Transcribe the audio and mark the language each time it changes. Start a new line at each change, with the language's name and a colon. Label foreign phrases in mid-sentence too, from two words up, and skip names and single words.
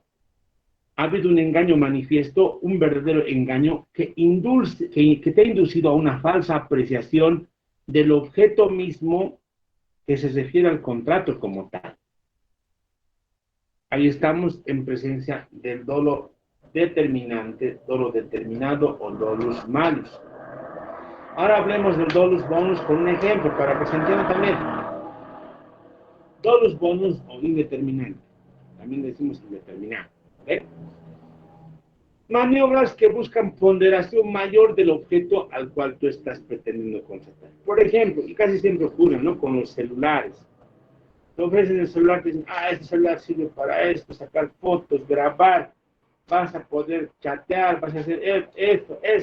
Spanish: Ha habido un engaño manifiesto, un verdadero engaño que te ha inducido a una falsa apreciación del objeto mismo que se refiere al contrato como tal. Ahí estamos en presencia del dolo determinante, dolo determinado o
Latin: dolus malus.
Spanish: Ahora hablemos del
Latin: dolus bonus
Spanish: con un ejemplo para que se entienda también.
Latin: Dolus bonus
Spanish: o indeterminante. También decimos indeterminado. ¿Okay? Maniobras que buscan ponderación mayor del objeto al cual tú estás pretendiendo contratar. Por ejemplo, y casi siempre ocurre, ¿no? Con los celulares. Te ofrecen el celular, te dicen, este celular sirve para esto, sacar fotos, grabar, vas a poder chatear, vas a hacer esto.